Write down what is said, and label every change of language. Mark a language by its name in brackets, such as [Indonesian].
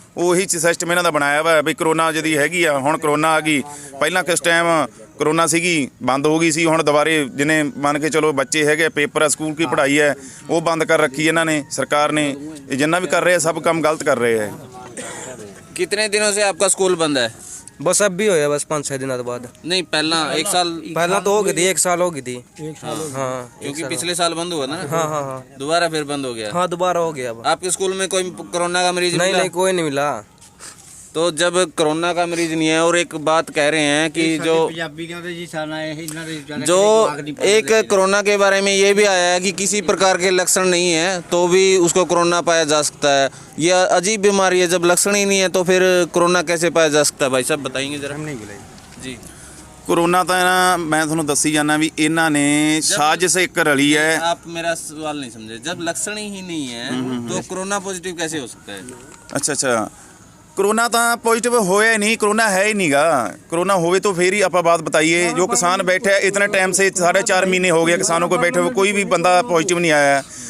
[Punjabi] ਉਹੀ ਸਿਸਟਮ ਇਹਨਾਂ ਦਾ ਬਣਾਇਆ ਵਾ ਵੀ ਕਰੋਨਾ ਜਦੀ ਹੈਗੀ ਆ, ਹੁਣ ਕਰੋਨਾ ਆ ਗਈ। ਪਹਿਲਾਂ ਕਿਸ ਟਾਈਮ ਕਰੋਨਾ ਸੀਗੀ, ਬੰਦ ਹੋ ਗਈ ਸੀ, ਹੁਣ ਦੁਬਾਰੇ ਜਿਹਨੇ ਮੰਨ ਕੇ ਚਲੋ ਬੱਚੇ ਹੈਗੇ, ਪੇਪਰ ਆ, ਸਕੂਲ ਕੀ ਪੜ੍ਹਾਈ ਹੈ, ਉਹ ਬੰਦ ਕਰ ਰੱਖੀ ਇਹਨਾਂ ਨੇ, ਸਰਕਾਰ ਨੇ। ਇਹ ਜਿੰਨਾ ਵੀ ਕਰ ਰਹੇ ਸਭ ਕੰਮ ਗਲਤ ਕਰ ਰਹੇ ਹੈ। [Hindi] कितने दिनों से आपका स्कूल बंद है? बस अब भी हो गया, बस 5-6 दिनों बाद। नहीं, पहला एक साल पहला तो हो गई थी, 1 साल हो गई थी। हाँ, क्योंकि पिछले साल बंद हुआ ना। हाँ हाँ हाँ दोबारा फिर बंद हो गया। हाँ दोबारा हो गया अब। आपके स्कूल में कोई कोरोना का मरीज नहीं मिला? नहीं, कोई नहीं मिला। तो जब कोरोना का मरीज नहीं है, और एक बात कह रहे हैं कि जो एक कोरोना के बारे में ये भी आया है कि किसी प्रकार के लक्षण नहीं है तो भी उसको कोरोना पाया जा सकता है। यह अजीब बीमारी है, जब लक्षण ही नहीं है तो फिर कोरोना कैसे पाया जा सकता है? भाई साहब बताएंगे जरा। जी। [Punjabi] ਕਰੋਨਾ ਤਾਂ ਮੈਂ ਤੁਹਾਨੂੰ ਦੱਸੀ ਜਾਂਦਾ ਵੀ ਇਹਨਾਂ ਨੇ ਸਾਜ਼ਿਸ਼ ਇੱਕ ਰਲੀ ਹੈ। [Hindi] आप मेरा सवाल नहीं समझे। जब लक्षण ही नहीं है तो कोरोना पॉजिटिव कैसे हो सकता है? ਅੱਛਾ, कोरोना तो पॉजिटिव होया ही नहीं, कोरोना है ही नहीं गा। कोरोना होवे तो फिर ही आप बात बताइए। जो किसान बैठे हैं इतने टाइम से 4.5 महीने हो गए किसानों को बैठे हुए, कोई भी बंदा पॉजिटिव नहीं आया।